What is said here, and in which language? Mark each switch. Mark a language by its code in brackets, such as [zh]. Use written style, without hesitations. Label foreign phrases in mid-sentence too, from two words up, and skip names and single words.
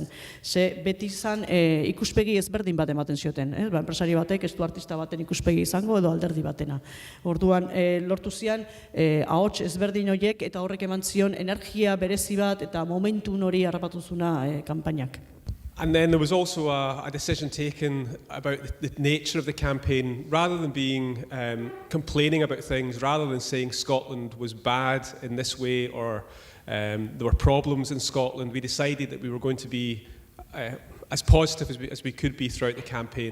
[eu] Ze beti izan ikuspegi ezberdin bat ematen zioten. Enpresari batek ez du artista baten ikuspegi izango edo alderdi batena. Orduan, lortu zian, ahots ezberdin horiek eta horrek eman zion energia berezi bat eta momentu hori harrapatu zuna kanpainak. [en] And then there was also a decision taken about the nature of the campaign. Rather than being complaining about things, rather than saying Scotland was bad in this way or there were problems in Scotland, we decided that we were going to be as positive as we could be throughout the campaign.